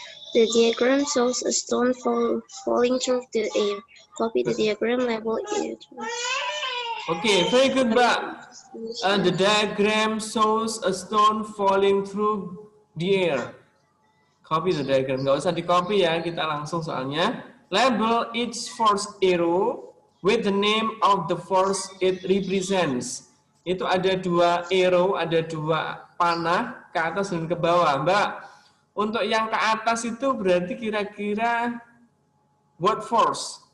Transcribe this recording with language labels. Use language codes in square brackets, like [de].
[en] The diagram shows a stone falling through the air. Copy the diagram, label it. Okay, very good, Mbak. The diagram shows a stone falling through the air. Copy the diagram. [id] Nggak usah di-copy ya, kita langsung soalnya. [en] Label each force arrow with the name of the force it represents. [id] Itu ada dua arrow, ada dua panah ke atas dan ke bawah, Mbak. Untuk yang ke atas itu berarti kira-kira [en] what force?